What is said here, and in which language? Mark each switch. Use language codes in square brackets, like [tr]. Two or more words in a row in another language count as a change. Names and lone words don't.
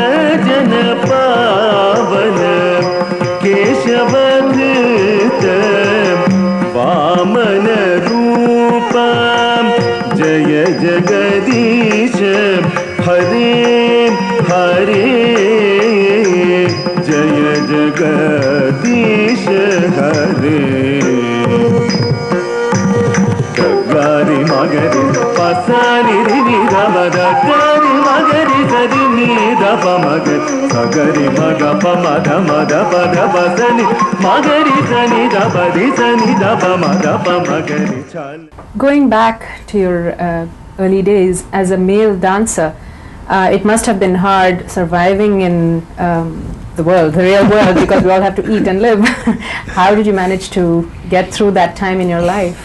[sa] जनपावन केशवधृत वामन रूपा जय जगदीश हरे हरे जय जगदीश हरे गगारि मगरि पसारि रि रि ग ग ग ग रि मगरि ग रि नि da pa maga sagari maga pa ma da pa sani magari sani da pa di sani da pa ma da pa magari chal. [en] Going back to your early days as a male dancer, it must have been hard surviving in the world, the real world, because we all have to eat and live. How did you manage to get through that time in your life?